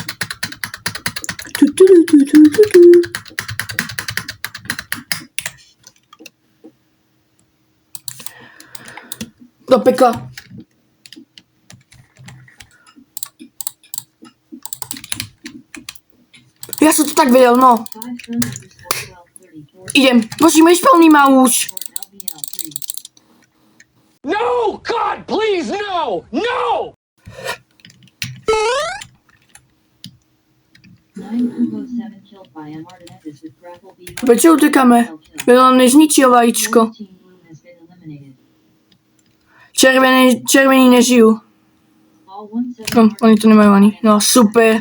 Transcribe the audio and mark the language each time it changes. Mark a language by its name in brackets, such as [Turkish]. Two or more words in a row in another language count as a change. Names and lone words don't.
[Slovak] Do pekla. Ja som to tak vedel, no. Idem. Musíme ísť plný už. [English] No! God, please, no! No! [Slovak] Prečo utekáme? Veľa nezničil vajíčko. Červení nežijú. No, oni to nemajú ani. No, super.